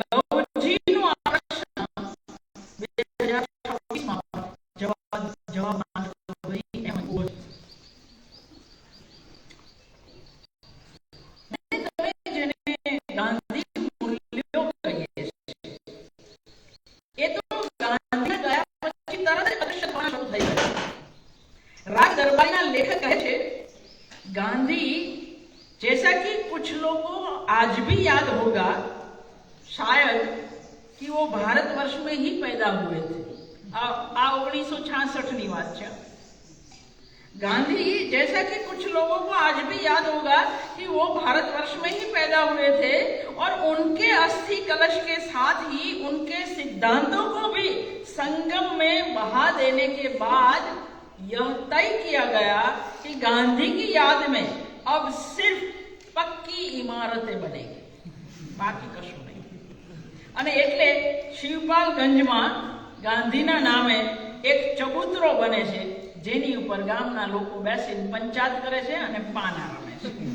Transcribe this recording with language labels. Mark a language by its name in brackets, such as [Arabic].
[Gujarati] લવજીનો આ પ્રશ્ન 2026 માં જવાબ માંગતો એમ બોલ. તમે જેને ગાંધી મૂલ્યો કહીએ છીએ, એ તો ગાંધી ગયા પછી તરત જ અદૃશ્ય થવાના શરૂ થઈ ગયા. [Hindi] राग दरबारी लेखक कहे थे, गांधी जैसा कि कुछ लोगों को आज भी याद होगा शायद कि वो भारतवर्ष में ही पैदा हुए थे. [Gujarati] आ 1966 ની વાત છે. [Hindi] गांधी जैसा कि कुछ लोगों को आज भी याद होगा कि वो भारतवर्ष में ही पैदा हुए थे और उनके अस्थि कलश के साथ ही उनके सिद्धांतों को भी संगम में बहा देने के बाद यह तय किया गया कि गांधी की याद में अब सिर्फ पक्की इमारतें बनेगी, बाकी कशुं नहीं. [Gujarati] અને એટલે શિવપાલગંજમાં ગાંધીના નામે એક ચબૂતરો બને છે, જેની ઉપર ગામના લોકો બેસીને પંચાયત કરે છે અને પાના રમે છે.